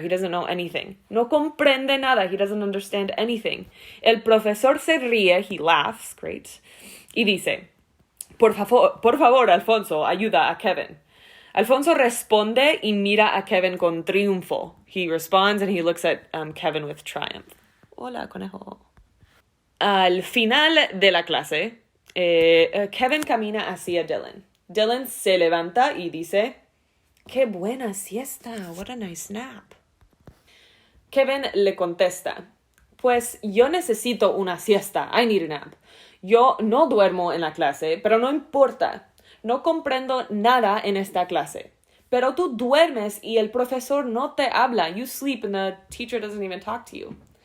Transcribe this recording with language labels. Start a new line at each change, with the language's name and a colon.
English: He doesn't know anything.
Spanish: No comprende nada.
English: He doesn't understand anything.
Spanish: El profesor se ríe.
English: He laughs. Great.
Spanish: Y dice, por favor, Alfonso, ayuda a Kevin. Alfonso responde y mira a Kevin con triunfo.
English: He responds and he looks at Kevin with triumph.
Spanish: Hola, conejo. Al final de la clase, Kevin camina hacia Dylan. Dylan se levanta y dice, ¡qué buena siesta!
English: What a nice nap.
Spanish: Kevin le contesta, pues yo necesito una siesta.
English: I need a nap.
Spanish: Yo no duermo en la clase, pero no importa. No comprendo nada en esta clase. Pero tú duermes y el profesor no te habla.
English: You sleep and the teacher doesn't even talk to you.